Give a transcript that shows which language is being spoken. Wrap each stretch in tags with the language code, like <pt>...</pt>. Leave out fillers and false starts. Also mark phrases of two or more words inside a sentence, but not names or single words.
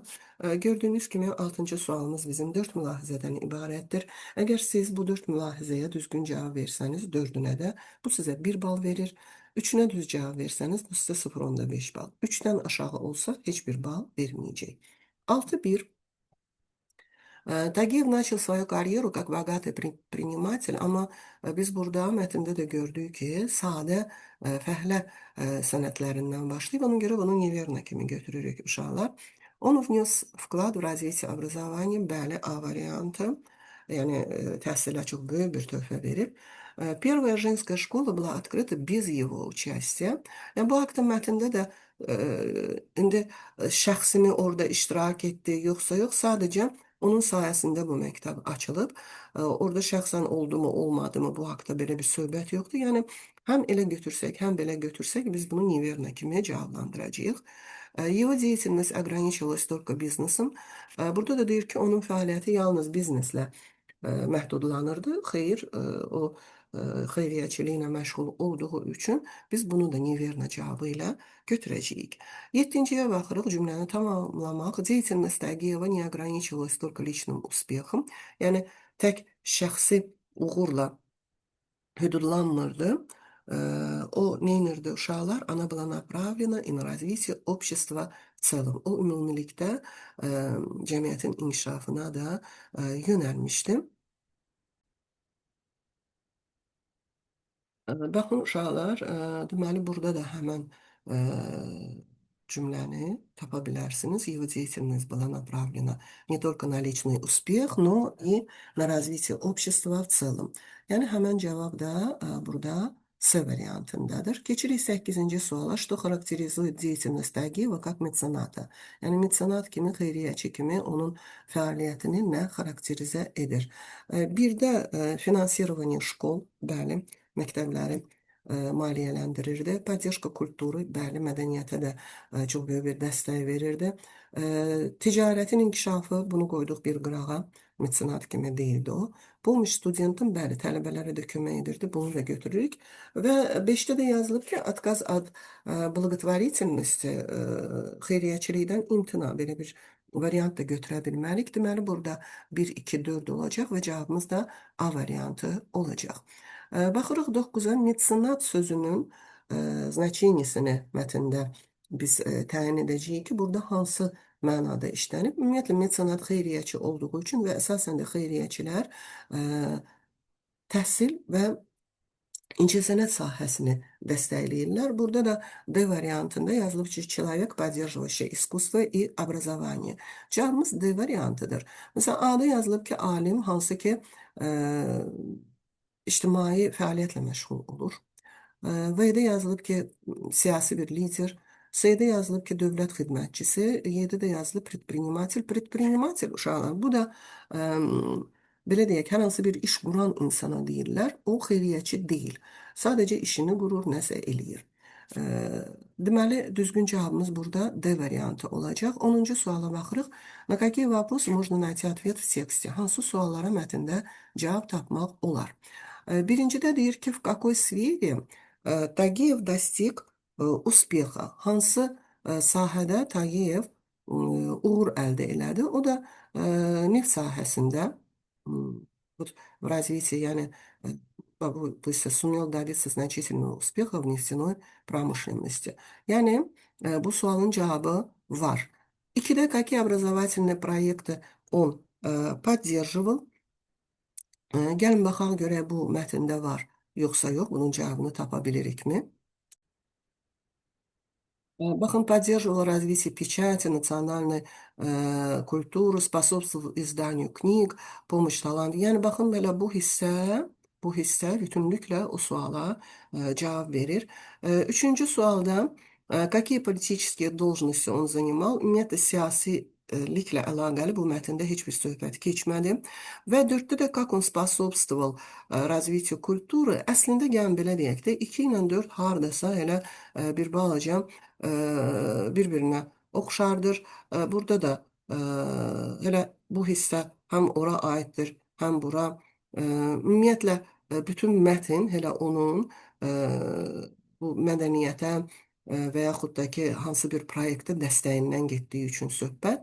<az>Gördüyünüz kimi 6-cı sualımız bizim 4 mülahizədən ibarətdir. Əgər siz bu 4 mülahizəyə düzgün cavab versəniz, 4-ünə də bu sizə 1 bal verir. 3-ünə düz cavab versəniz, bu sizə 0,5 bal. 3-dən aşağı olsa heç bir bal verməyəcək.</az> <ru>6-1. Tağıyev начал свою карьеру как bogатый предприниматель,</ru> <az>amma biz burada mətndə də gördük ki, sadə fəhlə sənətlərindən başlayıb, ona görə bunu неверно kimi götürürük uşaqlar.</az> <ru>Он внес вклад в развитие образования,</ru> <az>bəli, A variantı, yəni təhsilə çox böyük bir töhfə verib.</az> <ru>Первая женская школа была открыта без его участия.</ru> <az>Yəni, bu haqda mətndə də indi şəxsimi orada iştirak etdi, yoxsa yox, sadəcə onun sayəsində bu məktəb açılıb. Orada şəxsən oldu mu, olmadı mı, bu haqda belə bir söhbət yoxdur. Yəni, həm elə götürsək, həm belə götürsək, biz bunu неверно kimi cavablandıracağıq.</az> <ru>Его деятельность ограничивалась только бизнесом.</ru> <az>Burada da deyir ki, onun fəaliyyəti yalnız bizneslə məhdudlanırdı. Xeyr, o xeyriyyəçiliklə məşğul olduğu üçün biz bunu da Niverna cavabı ilə götürəcəyik. 7-ciyə baxırıq, cümləni tamamlamaq.</az> <ru>Деятельность Тагиева не ограничивалась только личным успехом.</ru> <az>Yəni, tək şəxsi uğurla hüdudlanmırdı. O neynirdi uşaqlar?</az> <ru>Она была направлена и на развитие общества в целом.</ru> <az>O ümumilikdə cəmiyyətin inkişafına da yönəlmişdi. Baxın uşaqlar, deməli burada da həmən cümləni tapa bilərsiniz.</az> <ru>Его деятельность была направлена не только на личный успех, но и на развитие общества в целом.</ru> <az>Yəni həmən cavab da burada C variantındadır. Keçirik 8-ci suala.</az> <ru>Что характеризует деятельность Тагиева как мецената?</ru> <az>Yəni mecenat kimi, xeyriyyəçi kimi onun fəaliyyətini nə xarakterizə edir? Bir də</az> <ru>финансирование школ,</ru> <az>bəli, məktəbləri maliyyələndirirdi.</az> <ru>Поддержка культуру,</ru> <az>bəli, mədəniyyətə də çox böyük bir dəstək verirdi. Ticarətin inkişafı, bunu qoyduq bir qırağa, mecenat kimi deyildi o.</az> <ru>Помощь студентам,</ru> <az>bəli, tələbələrə də kömək edirdi, bunu da götürürük. Və 5-də də yazılıb ki,</az> <ru>отказ от благотворительности,</ru> <az>xeyriyyəçilikdən imtina, belə bir variant da götürə bilmərik. Deməli, burada 1, 2, 4 olacaq və cavabımız da A variantı olacaq. Baxırıq 9-a, mecenat sözünün значениесini mətndə biz təyin edəcəyik ki, burada hansı mənada işlənib. Ümumiyyətlə, mecenat xeyriyyəçi olduğu üçün və əsasən də xeyriyyəçilər təhsil və incəsənət sahəsini dəstəkləyirlər. Burada da D variantında yazılıb ki,</az> <ru>человек, поддерживающий искусство и образование.</ru> <az>Cavabımız D variantıdır. Məsələn, A-da yazılıb ki, alim, hansı ki, ictimai fəaliyyətlə məşğul olur. V-də yazılıb ki, siyasi bir lider. S-də yazılıb ki, dövlət xidmətçisi. Y-də də yazılıb предприниматель. Предприниматель uşaqlar. Bu da belə deyək, hər hansı bir iş quran insana deyirlər. O xeyriyyəçi deyil. Sadəcə işini qurur, nəsə eləyir. Deməli, düzgün cavabımız burada D variantı olacaq. 10-cu suala baxırıq.</az> <ru>На какие вопросы можно найти ответ в тексте?</ru> <az>Hansı suallara mətndə cavab tapmaq olar? Birincidə deyir ki,</az> <ru>в какой сфере Тагиев достиг успеха?</ru> <az>Hansı sahədə Tagиев uğur əldə elədi? O da neft sahəsində</az> <ru>в развитии, yəni то есть сумел добиться значительного успеха в нефтяной pромышленности.</ru> <az>Yəni bu sualın cavabı var.</az> <ru>2-də какие образовательные проекты он поддерживал?</ru> <az>Gəlin baxaq görək bu mətndə var, yoxsa yox, bunun cavabını tapa bilirikmi? Baxın,</az> <ru>поддерживал развитие печати, национальной культуры, способствовал изданию книг, помощь талантı.</ru> <az>Yəni baxın belə bu hissə bütünlüklə o suala cavab verir. 3-cü sualda</az> <ru>какие политические должности он занимал?</ru> <az>Ümumiyyətlə siyasiliklə əlaqəli bu mətndə heç bir söhbət keçmədi. Və 4-də də</az> <ru>как он способствовал развитию культуры.</ru> <az>Əslində gəlin belə deyək də 2 ilə 4 hardasa elə bir balaca bir-birinə oxşardır. Burada da elə bu hissə həm ora aiddir, həm bura. Ümumiyyətlə, bütün mətn elə onun bu mədəniyyətə və yaxud da ki, hansı bir proyektə dəstəyindən getdiyi üçün söhbət.</az>